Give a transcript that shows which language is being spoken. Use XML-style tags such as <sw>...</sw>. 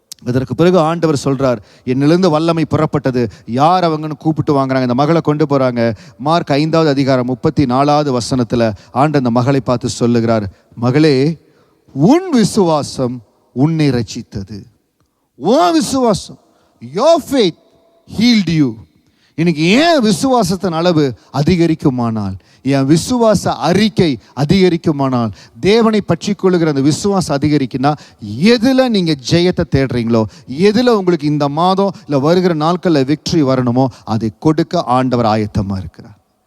<ta>அதற்கு பிறகு ஆண்டவர் சொல்றார், என்னிலிருந்து வல்லமை புறப்பட்டது. யார் அவங்கன்னு கூப்பிட்டு வாங்குறாங்க, இந்த மகளை கொண்டு போறாங்க. மார்க் 5வது அதிகாரம் 34வது வசனத்துல ஆண்டவர் அந்த மகளை பார்த்து சொல்லுகிறார், மகளே, உன் விசுவாசம் உன்னை ரட்சித்தது. உன் விசுவாசம்,</ta> <en>your faith healed you.</en> <ta>இன்னைக்கு ஏன் விசுவாசத்தின் அளவு அதிகரிக்குமானால், என் விசுவாச அறிக்கை அதிகரிக்குமானால், தேவனை பற்றி கொள்ளுகிற அந்த விசுவாசம் அதிகரிக்குன்னா, எதுல நீங்க ஜெயத்தை தேடுறீங்களோ, எதுல உங்களுக்கு இந்த மாதம் இல்லை வருகிற நாட்களில் விக்டரி வரணுமோ, அதை கொடுக்க ஆண்டவர் ஆயத்தமா இருக்கிறார்.</ta>